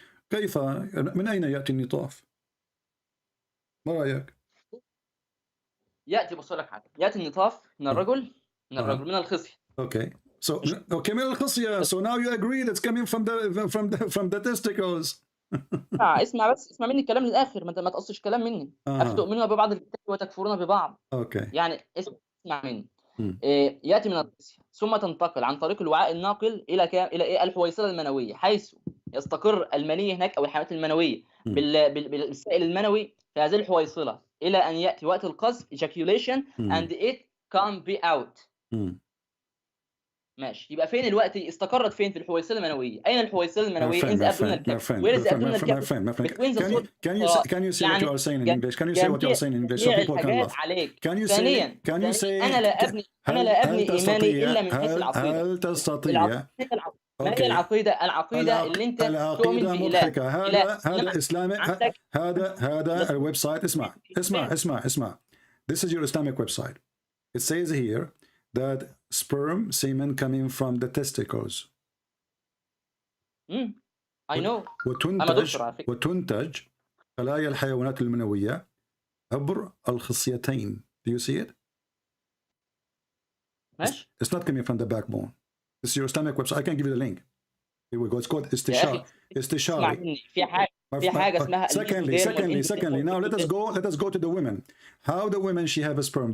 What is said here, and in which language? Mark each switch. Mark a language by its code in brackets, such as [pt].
[ar] كيف من أين يأتي النطاف؟ ما رأيك؟ يأتي بص لك حاجة. يأتي النطاف من الرجل من الخصية. [en] Okay. So [ar] من الخصية. [en] So now you agree that's coming from the testicles. [ar] اسمع مني الكلام للآخر. ما تقصش كلام مني. أفتؤمنون ببعض الكتاب وتكفرون ببعض. [en] Okay. [ar] يعني اسمع مني. يأتي من الخصية ثم تنتقل عن طريق الوعاء الناقل إلى الحويصلة المنوية، حيث يستقر المني هناك أو الحيوانات المنوية بالسائل المنوي في هذه الحويصلة إلى أن يأتي وقت القذف [en] ejaculation and it can be out. [ar] ماشي. يبقى فين الوقت استقرت فين؟ في الحويصلة المنوية. أين الحويصلة المنوية؟ [en] in the abdominal cavity. Where is the abdominal cavity? Between the soul. Can you say what you are saying in English? Can you say what you are saying in English so people can laugh? Can you say [ar] أنا لا أبني إيماني إلا من حيث العقيدة. هل تستطيع؟ ما هي العقيدة اللي أنت تؤمن بإله. هذا إسلامي. هذا الويب سايت. اسمع. [en] This is your Islamic website. It says here that sperm semen coming from the testicles. I know. [ar] وتنتج خلايا الحيوانات المنوية عبر الخصيتين. [en] Do you see it? [ar] ماشي. [en] It's not coming from the backbone. This is your Islamic website. I can give you the link. Here we go. It's called استشاري. [ar] في حاجة اسمها. [en] Secondly. Now let us go to the women. How the women she have a sperm?